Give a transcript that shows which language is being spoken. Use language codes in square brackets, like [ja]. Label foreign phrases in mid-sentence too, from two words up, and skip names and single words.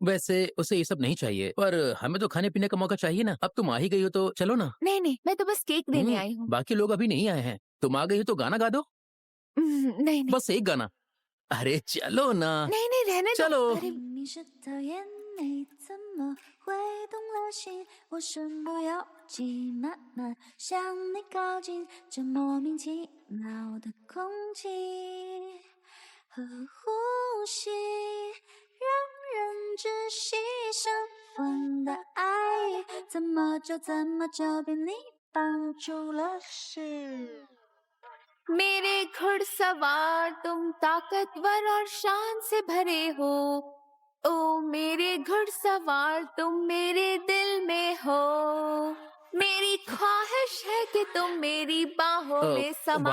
[hi] वैसे उसे ये सब नहीं चाहिए, पर हमें तो खाने पीने का मौका चाहिए ना। अब तुम आ ही गई हो तो चलो ना। नहीं नहीं, मैं तो बस केक देने आई हूँ। बाकी लोग अभी नहीं आए हैं। तुम आ गई हो तो गाना गा दो। नहीं नहीं बस एक गाना। अरे चलो ना। नहीं नहीं, रहने दो। चलो। अरे [zh] 你是讨厌你怎么会动了心？ 我身不由己，慢慢向你靠近，这莫名其妙的空气和呼吸，让人窒息。神魂的爱意，怎么就被你绑住了心？ [hi] मेरे घुड़सवार तुम ताकतवर और शान से भरे हो। ओ मेरे घुड़सवार तुम मेरे दिल में हो। मेरी ख्वाहिश है कि तुम मेरी बाहों में समा